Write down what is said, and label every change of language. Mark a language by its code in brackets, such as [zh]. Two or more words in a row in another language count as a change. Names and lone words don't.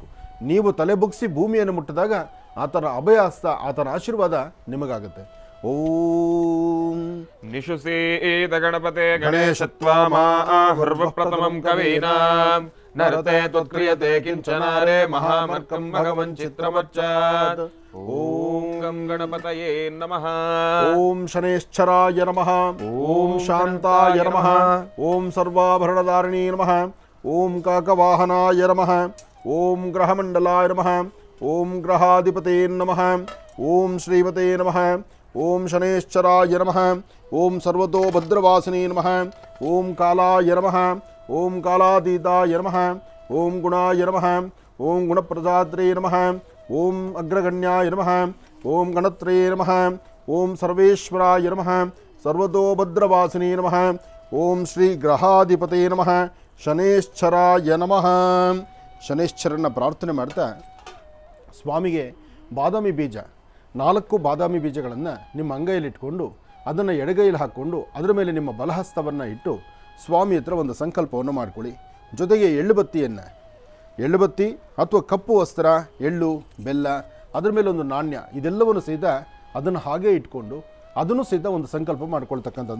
[kn] ನೀವು ತಲೆ ಬಗ್ಗಿಸಿ ಭೂಮಿಯನ್ನು ಮುಟ್ಟಿದಾಗ ಆತನ ಅಭಯಹಸ್ತ, ಆತನ ಆಶೀರ್ವಾದ ನಿಮಗಾಗುತ್ತೆ. [sa] ಓಂ ನಿಶುಸೇದ ಗಣಪತೆ ಗಣೇಶತ್ವಾಮಾಹುರ್ವ ಪ್ರಥಮಂ ಕವೀನಾಂ ನರತೆ ತ್ವತ್ಕ್ರಿಯತೆ ಕಿಂಚನಾರೆ ಮಹಾಮರ್ಕಂ ಭಗವನ್ ಚಿತ್ರಮಚ್ಚಾತ್. ಓಂ ಗಂ ಗಣಪತಯೇ ನಮಃ. ಓಂ ಶನೇಶ್ಚರಾಯ ನಮಃ. ಓಂ ಶಾಂತಾಯ ನಮಃ. ಓಂ ಸರ್ವಾಭರಣಧಾರಿಣೀ ನಮಃ. ಓಂ ಕಾಕವಾಹನಾಯ ನಮಃ. ಓಂ ಗ್ರಹಮಂಡಲಾಯ ನಮಃ. ಓಂ ಗ್ರಹಾಧಿಪತೇ ನಮಃ. ಓಂ ಶ್ರೀಮತೇ ನಮಃ. ಓಂ ಶನೇಶ್ಚರಾಯ ನಮಃ. ಓಂ ಸರ್ವತೋ ಭದ್ರವಾಸಿನೇ ನಮಃ. ಓಂ ಕಾಲಾಯ ನಮಃ. ಓಂ ಕಾಲಾತೀತಾಯ ನಮಃ. ಓಂ ಗುಣಾಯ ನಮಃ. ಓಂ ಗುಣಪ್ರದಾತ್ರೇ ನಮಃ. ಓಂ ಅಗ್ರಗಣ್ಯಾಯ ನಮಃ. ಓಂ ಗಣತ್ರೇ ನಮಃ. ಓಂ ಸರ್ವೇಶ್ವರಾಯ ನಮಃ. ಸರ್ವತೋ ಭದ್ರವಾಸಿನೇ ನಮಃ. ಓಂ ಶ್ರೀ ಗ್ರಹಾಧಿಪತೇ ನಮಃ. ಶನೇಶ್ಚರಾಯ ನಮಃ. [kn] ಶನೇಶ್ಚರನ್ನ ಪ್ರಾರ್ಥನೆ ಮಾಡ್ತಾ ಸ್ವಾಮಿಗೆ ಬಾದಾಮಿ ಬೀಜ 4 ಬಾದಾಮಿ ಬೀಜಗಳನ್ನು ನಿಮ್ಮ ಅಂಗೈಲಿಟ್ಕೊಂಡು ಅದನ್ನು ಎಡಗೈಲಿ ಹಾಕ್ಕೊಂಡು ಅದರ ಮೇಲೆ ನಿಮ್ಮ ಬಲಹಸ್ತವನ್ನು ಇಟ್ಟು ಸ್ವಾಮಿ ಹತ್ರ ಒಂದು ಸಂಕಲ್ಪವನ್ನು ಮಾಡಿಕೊಳ್ಳಿ. ಜೊತೆಗೆ ಎಳ್ಳುಬತ್ತಿ ಅಥವಾ ಕಪ್ಪು ವಸ್ತ್ರ, ಎಳ್ಳು, ಬೆಲ್ಲ, ಅದರ ಮೇಲೆ ಒಂದು ನಾಣ್ಯ, ಇದೆಲ್ಲವನ್ನು ಸಹಿತ ಅದನ್ನು ಹಾಗೇ ಇಟ್ಕೊಂಡು ಅದನ್ನು ಸಹಿತ ಒಂದು ಸಂಕಲ್ಪ ಮಾಡ್ಕೊಳ್ತಕ್ಕಂಥದ್ದು.